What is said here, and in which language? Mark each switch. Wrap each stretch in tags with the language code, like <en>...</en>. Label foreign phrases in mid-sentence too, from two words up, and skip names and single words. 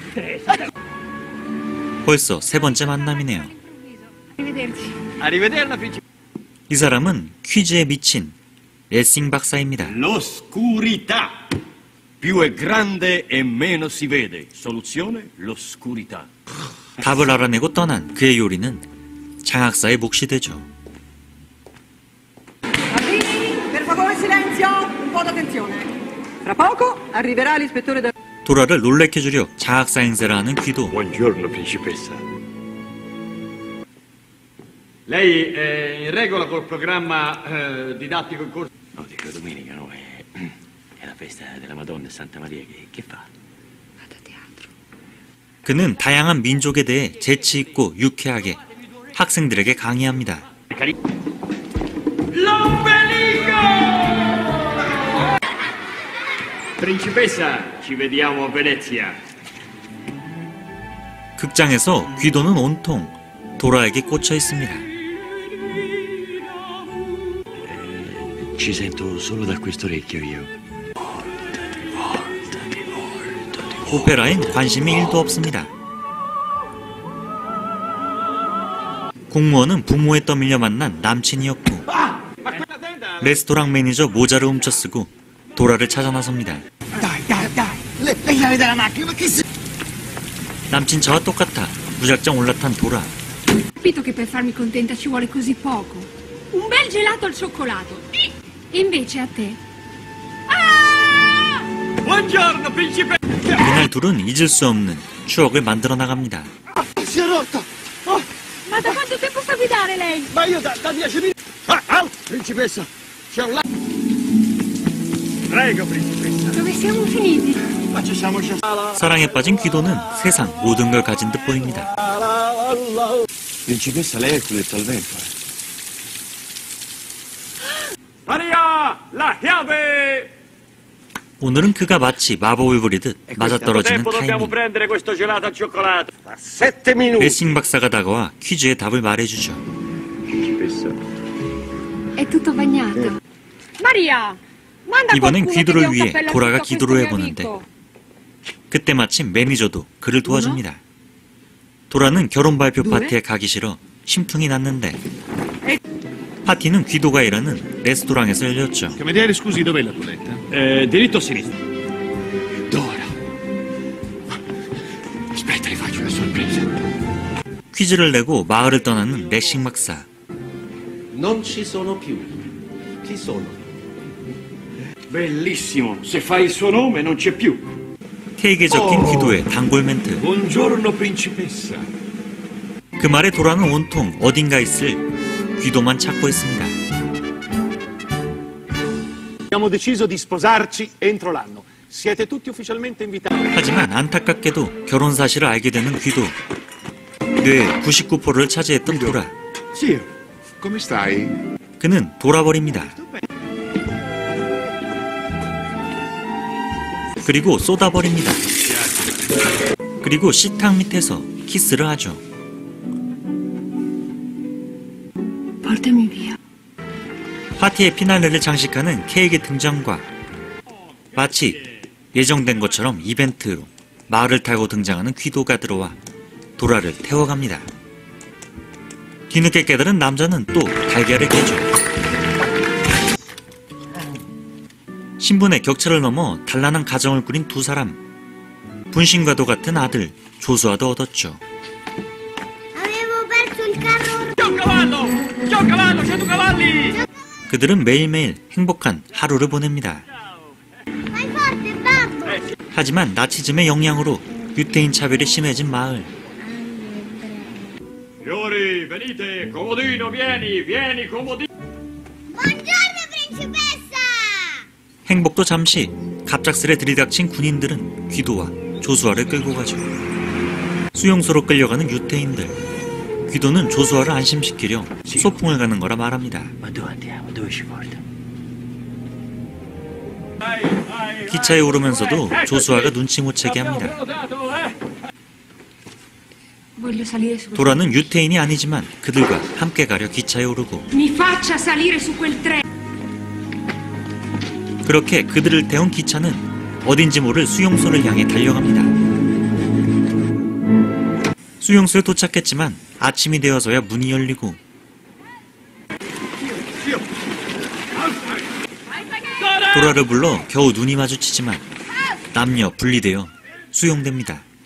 <ko>벌써 세 번째 만남이네요. 이 사람은 퀴즈에 미친 레싱 박사입니다.</ko> <it>L'oscurità. Più è grande e meno si vede. Soluzione, l'oscurità.</it> <ko>답을 알아내고 떠난 그의 요리는 장학사의 몫이 되죠.</ko> <it>Per favore silenzio, un po' d'attenzione. Fra poco arriverà l'ispettore del...</it> <ko>도라를 놀래켜주려 장학사 행세를 하는 귀도.</ko> <it>Buongiorno, principessa. Lei è in regola col programma didattico in corso? No, dico domenica, no? È la festa della Madonna e Santa Maria. Che fa? Vado a teatro.</it> <ko>그는 다양한 민족에 대해 재치 있고 유쾌하게 학생들에게 강의합니다.</ko> <it>L'ombelico! Principessa, ci vediamo a Venezia.</it> <ko>극장에서 귀도는 온통 도라에게 꽂혀 있습니다.</ko> <it>Ci sento solo da quest'orecchio io.</it> <ko>오페라엔 관심이 1도 없습니다. 공무원은 부모에 떠밀려 만난 남친이었고 레스토랑 매니저 모자를 훔쳐쓰고 도라를 찾아 나섭니다. 남친 저와 똑같아 무작정 올라탄 도라.</ko> <it>Capito che per farmi contenta ci vuole così poco. Un bel gelato al cioccolato. E invece a te. Ah! Buongiorno, principe.</it> <ko>그날 둘은 잊을 수 없는 추억을 만들어 나갑니다.</ko> <it>Si è rotta! Oh, Ma da quanto tempo sa guidare lei? ma io da 10 minuti! Principessa, c'è un Prego, principessa. Dove siamo finiti? Ma ci siamo già...</it> <ko>사랑에 빠진 귀도는 세상 모든 걸 가진 듯 보입니다.</ko> <it>Principessa, lei è il culetto al vento. Maria, la chiave!</it> <ko>오늘은 그가 마치 마법을 부리듯 맞아떨어지는</ko> <it>dobbiamo</it> <ko>타이밍.</ko> <it>prendere questo gelato al cioccolato. 7 minuti.</it> <ko>레싱 박사가 다가와 퀴즈의 답을 말해주죠.</ko> <it>È tutto bagnato. Maria! Manda</it> <ko>이번엔</ko> <it>qualcuno che dia</it> <ko>귀도를</ko> <it>un</it> <ko>위해</ko> <it>cappello a</it> <ko>도라가</ko> <it>questo</it> <ko>기도를</ko> <it>mio</it> <ko>해보는데</ko> <it>amico.</it> <ko>그때 마침 매니저도 그를 도와줍니다. 도라는 결혼 발표 파티에 가기 싫어 심퉁이 났는데 파티는 귀도가 일하는 레스토랑에서 열렸죠.</ko> <it>Cameriere, scusi, dov'è la toiletta? Diritto o sinistra? Dora. Aspetta, gli faccio una sorpresa.</it> <ko>퀴즈를 내고 마을을 떠나는 레싱 박사.</ko> <it>Non ci sono più. Chi sono? Bellissimo. Se fai il suo nome non c'è più.</it> <ko>케이크에 적힌 귀도의 단골 멘트.</ko> <it>Buongiorno, principessa.</it> <ko>그 말에 도라는 온통 어딘가 있을 귀도만 찾고 있습니다.</ko> <it>Abbiamo deciso di sposarci entro l'anno. Siete tutti ufficialmente invitati.</it> <ko>하지만 안타깝게도 결혼 사실을 알게 되는 귀도. 뇌의 99%를 차지했던 도라.</ko> <it>Zio, come stai?</it> <ko>그는 돌아버립니다. 그리고 쏟아버립니다. 그리고 식탁 밑에서 키스를 하죠.</ko> <it>Portami via.</it> <ko>파티의 피날레를 장식하는 케이크의 등장과 마치 예정된 것처럼 이벤트로 말을 타고 등장하는 귀도가 들어와 도라를 태워갑니다. 뒤늦게 깨달은 남자는 또 달걀을 깨죠. 신분의 격차를 넘어 단란한 가정을 꾸린 두 사람. 분신과도 같은 아들 조수아도 얻었죠. 그들은 매일매일 행복한 하루를 보냅니다. 하지만 나치즘의 영향으로 유태인 차별이 심해진 마을.</ko> <it>Signori, venite, comodino, vieni, comodino. Buongiorno, principessa!</it> <ko>행복도 잠시 갑작스레 들이닥친 군인들은 귀도와 조수아를 끌고 가죠. 수용소로 끌려가는 유태인들. 귀도는 조수아를 안심시키려 소풍을 가는 거라 말합니다. 기차에 오르면서도 조수아가 눈치 못 채게 합니다.</ko> <it>Voglio salire su.</it> <ko>도라는 유태인이 아니지만 그들과 함께 가려 기차에 오르고</ko> <it>Mi faccia salire su quel treno.</it> <ko>그렇게 그들을 태운 기차는 어딘지 모를 수용소를 향해 달려갑니다. 수용소에 도착했지만 아침이 되어서야 문이 열리고 도라를 불러 겨우 눈이 마주치지만 남녀 분리되어 수용됩니다.</ko>